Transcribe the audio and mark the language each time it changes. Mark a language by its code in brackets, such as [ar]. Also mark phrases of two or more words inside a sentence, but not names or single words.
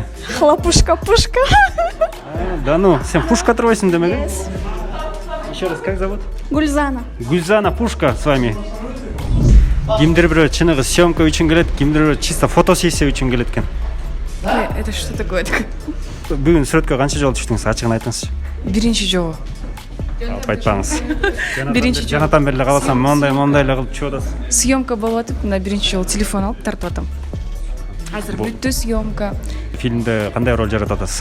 [ru] Хлопушка, пушка. Да ну, [ky] сен пушка турбайсың демек? [ru] Еще раз, как зовут? Гульзана. Гульзана Пушка с вами. [ky] кимдир бирөө чыныгы съемка үчүн келет, кимдир бирөө чисто фотосессия үчүн келет экен. [ru] Это что такое? [ky] Бүгүн сүрөткө канча жолу түштүңүз, ачыгын айтыңызчы. Биринчи жолу. Айтпаңыз. Биринчи жолу. Жанатан бери калсам мондай эле кылып чыгып атасыз. Съемка болуп атып, мына биринчи жолу телефон алып тартып атам. Азыр бүттү съемка. Фильмде кандай роль жаратып атасыз?